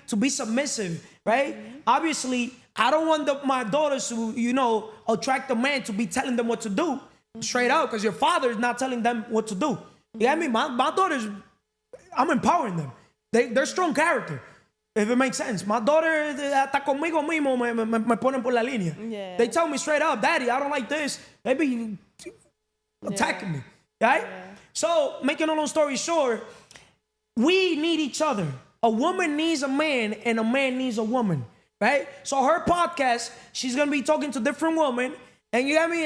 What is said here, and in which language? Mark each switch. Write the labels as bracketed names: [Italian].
[English] To be submissive, right? Obviously, I don't want my daughters to, attract a man to be telling them what to do straight out, because your father is not telling them what to do. You got me? My daughters, I'm empowering them. They're strong character, if it makes sense. My daughter, [Spanish] hasta conmigo mismo me ponen por la línea. [English] Yeah. They tell me straight up, Daddy, I don't like this. They be attacking me, right? Yeah. So, making a long story short, we need each other. A woman needs a man, and a man needs a woman, right? So her podcast, she's gonna be talking to different women, and you got me.